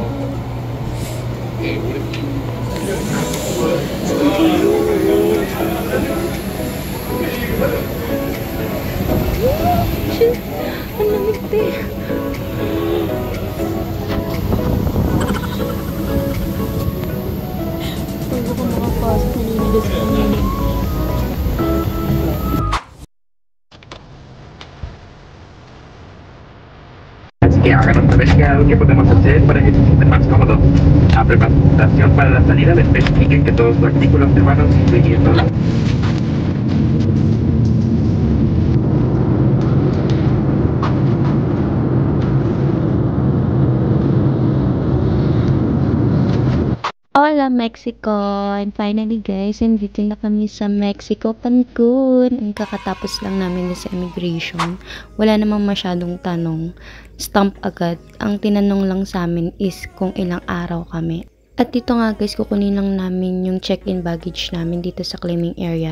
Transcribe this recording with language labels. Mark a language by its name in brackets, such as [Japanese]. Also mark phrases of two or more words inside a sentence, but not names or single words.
[Filipino] Ang lamig te. Bago ka makapasok, maniligas ka muna. [Spanish] Que hagan otra vez que algo que podemos hacer para que se sientan más cómodos. A preparación para la salida les especifiquen que todos los artículos de mano, incluyendo la... Hola Mexico! [English] And finally guys, [Filipino] nandito na kami sa Mexico, Cancun. Ang kakatapos lang namin sa immigration. Wala namang masyadong tanong. Stamp agad. Ang tinanong lang sa amin is kung ilang araw kami. At dito nga guys, kukunin lang namin yung [English] check-in baggage [Filipino] namin dito sa [English] claiming area.